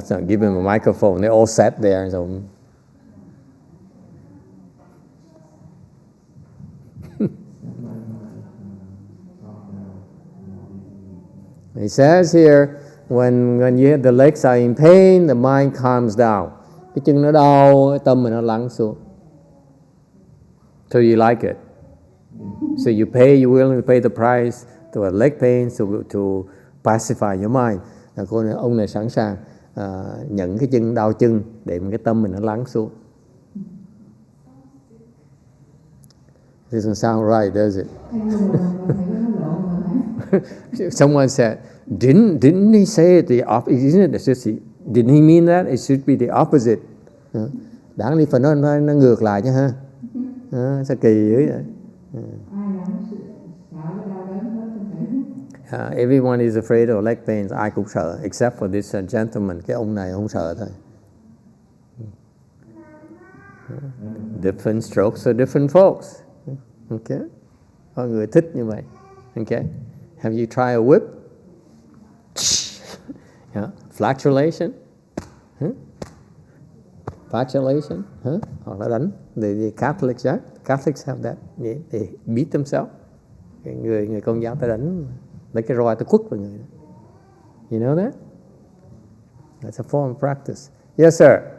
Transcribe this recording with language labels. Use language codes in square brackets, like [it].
[en] Give him a microphone. They all sat there. So. He says here, when the legs are in pain, the mind calms down. [vi] Cái chân nó đau, cái tâm mình nó lắng xuống. [en] So you like it. So you're willing to pay the price to a leg pain to pacify your mind. [vi] Ông này sẵn sàng nhận cái chân đau chân để cái tâm mình nó lắng xuống. [en] It doesn't sound right, does it? Someone said, didn't he say the opposite? Didn't he mean that? It should be the opposite. [vi] đáng lý phải nó ngược lại chứ ha. Sao kỳ dữ vậy? [en] Everyone is afraid of leg pains. [vi] Ai cũng sợ, [en] except for this gentleman. [vi] Cái ông này không sợ thôi. [en] Different strokes for different folks. Okay. [vi] Có người thích như vậy. [en] Okay. Have you tried a whip? Flatulation? [vi] Flatulation? Hoặc là đánh. [en] The Catholics have that. They beat themselves. [vi] Người Công giáo ta đánh, lấy cái roi ta quất vào người. [en] You know that? That's a form of practice. Yes, sir.